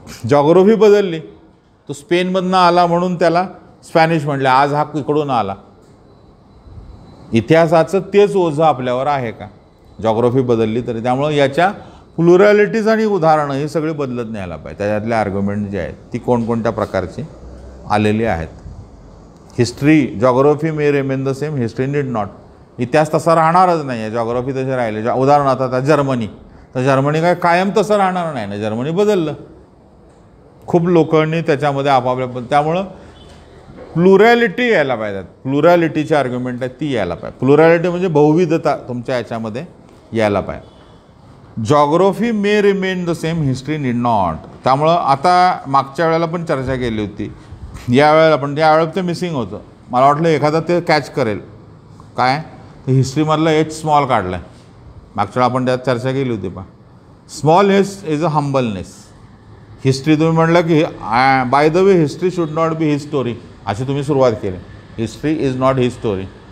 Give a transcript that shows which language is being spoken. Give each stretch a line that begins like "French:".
Marathi: Geography बदलली, तो स्पेनमधनं आला म्हणून त्याला स्पॅनिश म्हटलं, आज हा इकडून आला. इतिहासाचं तेच ओझं आपल्यावर आहे का? जॉग्राफी बदलली तरी. त्यामुळं याच्या प्लुरॅलिटीज आणि उदाहरणं ही सगळी बदलत न्यायला पाहिजे. त्याच्यातले आर्ग्युमेंट जे आहेत ती कोणकोणत्या प्रकारची आलेली आहेत.
English: history, geography may remain the same,
Marathi: history need not. इतिहास तसा राहणारच नाही आहे, जॉग्राफी तसे राहिले. उदाहरणार्थ आता जर्मनी, तर जर्मनी काय कायम तसं राहणार नाही ना, जर्मनी बदललं. खूप लोकांनी त्याच्यामध्ये आपापल्या, त्यामुळं प्लुरॅलिटी यायला पाहिजे. प्लुरॅलिटीची आर्ग्युमेंट आहे ती यायला पाहिजे. प्लुरॅलिटी म्हणजे बहुविधता तुमच्या याच्यामध्ये यायला पाहिजे.
English: Geography may remain the same, history need not.
Marathi: त्यामुळं आता मागच्या वेळेला पण चर्चा केली होती, यावेळेला पण यावेळेला ते मिसिंग होतं. मला वाटलं एखादा ते कॅच करेल काय, हिस्ट्रीमधला H स्मॉल काढला आहे. मागच्या वेळा आपण त्यात चर्चा केली होती. पहा,
English: Small H is a humbleness. History
Marathi: तुम्ही म्हटलं की
English: by the way history should not be his story,
Marathi: अशी तुम्ही सुरुवात केली.
English: History is not his story.